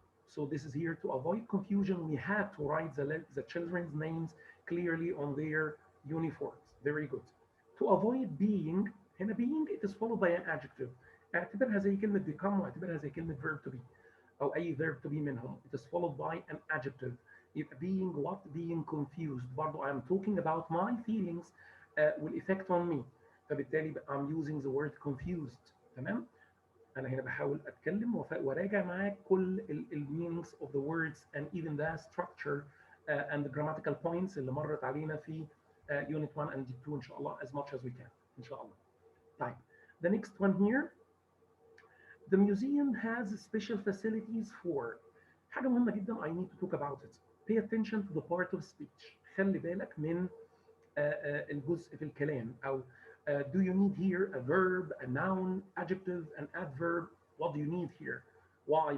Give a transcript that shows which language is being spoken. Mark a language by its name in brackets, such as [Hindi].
[English] So this is here to avoid confusion. We had to write the children's names clearly on their uniforms. Very good. To avoid being, هنا being it is followed by an adjective. [Arabic] اعتبرها زي كلمة become واعتبرها زي كلمة verb to be أو أي verb to be منهم. [English] It is followed by an adjective. If being what? Being confused. برضو I'm talking about my feelings will affect on me. فبالتالي I'm using the word confused. [Arabic] تمام؟ انا هنا بحاول اتكلم وراجع معاك كل [English] المينينجز of the words and even the structure and the grammatical points اللي مرت علينا في unit 1 and 2 ان شاء الله as much as we can ان شاء الله. طيب the next one here, the museum has special facilities for [Arabic] حاجة مهمة جدا [English] I need to talk about it. Pay attention to the part of speech. [Arabic] خلي بالك من الجزء في الكلام أو [English] do you need here a verb, a noun, adjective, an adverb? What do you need here? Why?